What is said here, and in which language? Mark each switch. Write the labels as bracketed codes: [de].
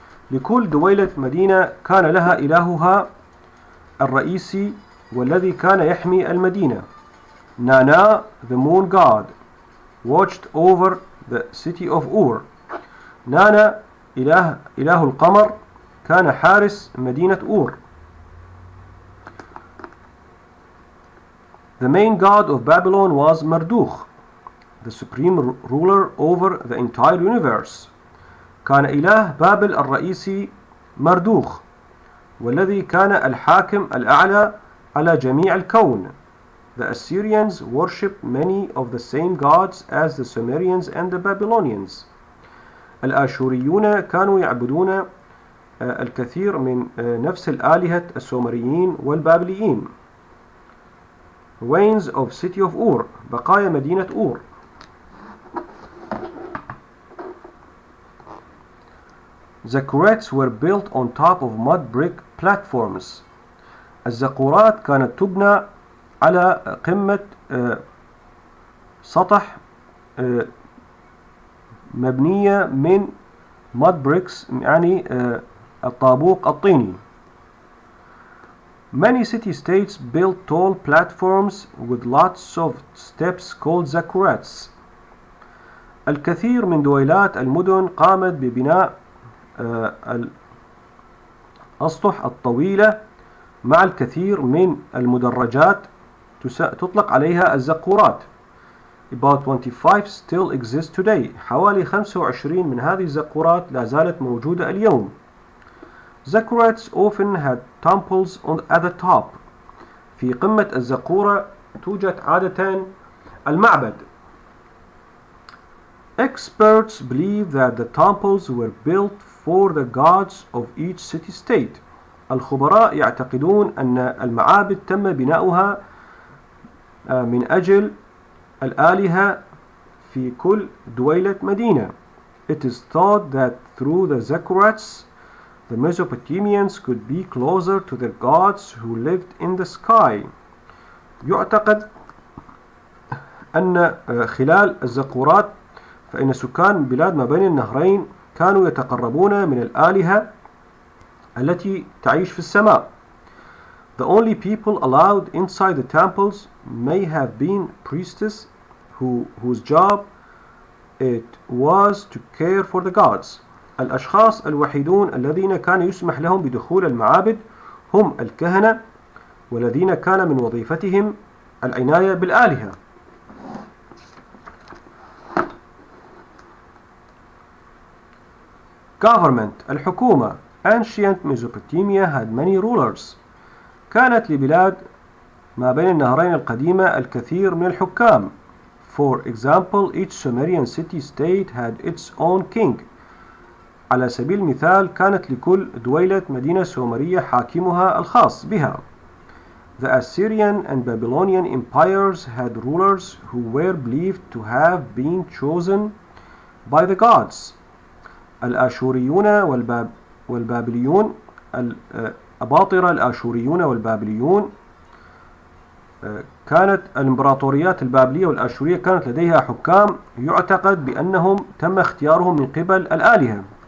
[ar] لكل دويلة مدينة كان لها إلهها الرئيسي والذي كان يحمي المدينة. [en] Nana, the moon god, watched over the city of Ur. [ar] نانا إله القمر كان حارس مدينة أور. [en] The main god of Babylon was Marduk, the supreme ruler over the entire universe. [ar] كان إله بابل الرئيسي مردوخ، والذي كان الحاكم الأعلى على جميع الكون. [en] The Assyrians worshipped many of the same gods as the Sumerians and the Babylonians. [ar] الآشوريون كانوا يعبدون الكثير من نفس الآلهة السومريين والبابليين. [en] Ruins of city of Ur، [ar] بقايا مدينة أور. [en] Zakurats were built on top of mud brick platforms. [ar] الزقورات كانت تبنى على قمة سطح مبنية من [en] mud bricks، [ar] يعني الطابوق الطيني. [en] Many city-states built tall platforms with lots of steps called zakurats. [ar] الكثير من دويلات المدن قامت ببناء الأسطح الطويلة مع الكثير من المدرجات تطلق عليها الزقورات. [en] About 25 still exist today. [ar] حوالي 25 من هذه الزقورات لا زالت موجودة اليوم. [en] Zakurats often had temples at the top. [ar] في قمة الزقورة توجد عادة المعبد. [en] Experts believe that the temples were built for the gods of each city-state. [ar] الخبراء يعتقدون أن المعابد تم بناؤها من أجل الآلهة في كل دويلة مدينة. [en] It is thought that through the Zakurats, the Mesopotamians could be closer to their gods who lived in the sky. [ar] يعتقد أن خلال الزقورات فإن سكان بلاد ما بين النهرين كانوا يتقربون من الآلهة التي تعيش في السماء. [en] The only people allowed inside the temples may have been priestesses whose job it was to care for the gods. [ar] الأشخاص الوحيدون الذين كان يسمح لهم بدخول المعابد هم الكهنة، والذين كان من وظيفتهم العناية بالآلهة. [en] Government، [ar] الحكومة. [en] Ancient Mesopotamia had many rulers. [ar] كانت لبلاد ما بين النهرين القديمة الكثير من الحكام. [en] For example, each Sumerian city-state had its own king. [ar] على سبيل المثال كانت لكل دويلة مدينة سومرية حاكمها الخاص بها. [en] The Assyrian and Babylonian empires had rulers who were believed to have been chosen by the gods. [ar] الآشوريون والبابليون، الأباطرة الآشوريون والبابليون، كانت الإمبراطوريات البابلية والآشورية كانت لديها حكام يعتقد بأنهم تم اختيارهم من قبل الآلهة.